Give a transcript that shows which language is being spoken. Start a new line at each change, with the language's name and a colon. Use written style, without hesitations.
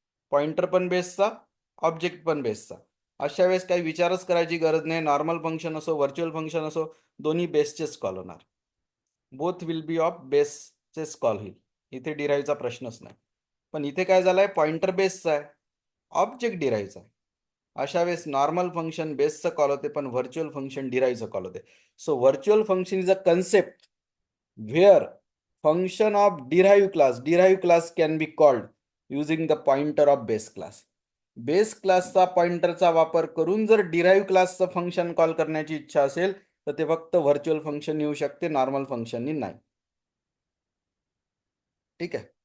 Marathi: Pointer पण बेसचा, object पण बेसचा. अशा वेळेस काही विचारच करायची गरज नाही, नॉर्मल फंक्शन असो व्हर्च्युअल फंक्शन असो, दोन्ही बेसचेच कॉल होणार.
English: both will be off
Marathi: बेसचेच call होईल, इथे डिराईव्हचा प्रश्नच नाही. पण इथे काय झालाय, पॉइंटर बेसचा आहे, ऑब्जेक्ट डिराईव्हचा आहे. अशा वेळेस नॉर्मल फंक्शन बेसचं कॉल होते पण व्हर्च्युअल फंक्शन डिराईव्हचं कॉल होते.
English: So virtual function is a concept where function of derived class can be called using the pointer of base class.
Marathi: Base क्लासचा पॉइंटरचा वापर करून जर डिराईव्ह क्लासचं फंक्शन कॉल करण्याची इच्छा असेल तर ते फक्त व्हर्च्युअल फंक्शन येऊ शकते, नॉर्मल फंक्शननी नाही. ठीक आहे.